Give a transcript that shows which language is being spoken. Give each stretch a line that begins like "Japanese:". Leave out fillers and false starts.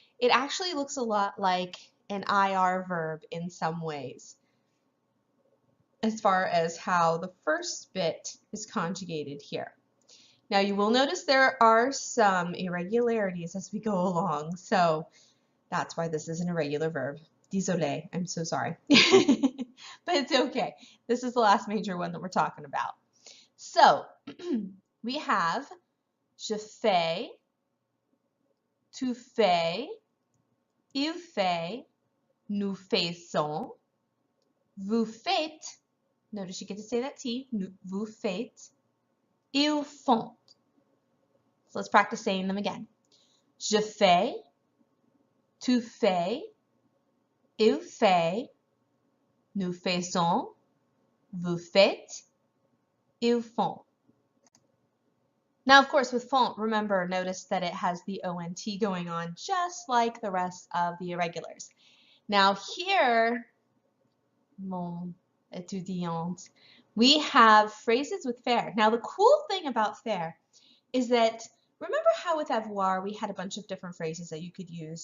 English: It actually looks a lot like an IR verb in some ways, as far as how the first bit is conjugated here. Now you will notice there are some irregularities as we go along, so that's why this is an irregular verb. Désolé, I'm so sorry. But it's okay. This is the last major one that we're talking about. So we have
French: je fais, tu fais, il fait, nous faisons, vous faites.
English: Notice you get to say that T,
French: vous faites, ils font.
English: So let's practice saying them again.
French: Je fais, tu fais, il fait, nous faisons, vous faites, ils font.
English: Now, of course, with font, remember, notice that it has the ONT going on, just like the rest of the irregulars. Now here,
French: mon étudiante,
English: we have phrases with faire. Now, the cool thing about faire is that, remember how with avoir we had a bunch of different phrases that you could use.